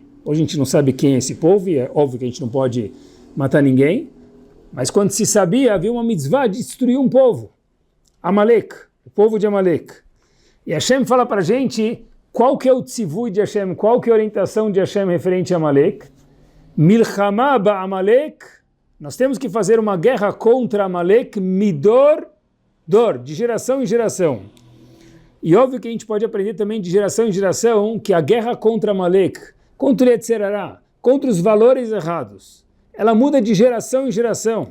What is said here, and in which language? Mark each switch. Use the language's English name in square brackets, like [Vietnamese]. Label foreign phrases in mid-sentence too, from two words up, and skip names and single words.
[Portuguese] Hoje a gente não sabe quem é esse povo, e é óbvio que a gente não pode matar ninguém, mas quando se sabia, havia uma mitzvah de destruir um povo, Amalek, o povo de Amalek. E Hashem fala para a gente qual que é o tzivui de Hashem, qual que é a orientação de Hashem referente a Amalek. [Hebrew] מלחמה בעמלק, [Portuguese] nós temos que fazer uma guerra contra Amalek, midor, de geração em geração. E óbvio que a gente pode aprender também de geração em geração que a guerra contra Amalek, contra o [Hebrew] יצר הרע, [Portuguese] contra os valores errados, ela muda de geração em geração.